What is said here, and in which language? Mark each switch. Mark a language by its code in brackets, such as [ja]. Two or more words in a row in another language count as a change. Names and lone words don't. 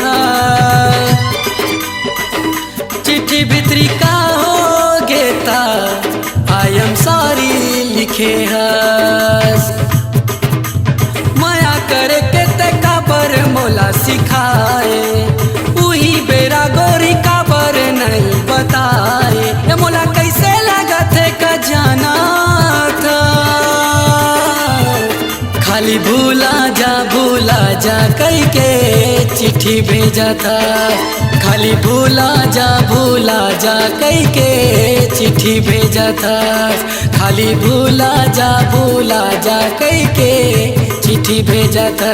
[hne] चिट्ठी भीतरी का हो गेता [en] I am sorry [hne] लिखे हस। माया करे के ते काबर मोला सिखाए उही बेरा गोरी काबर नहीं बताए ये मोला कैसे लगा थे का जाना था। खाली भूला जा कई के चिट्ठी भेजा था। खाली भूला जा कई के चिट्ठी भेजा था। खाली भूला जा कई के चिट्ठी भेजा था।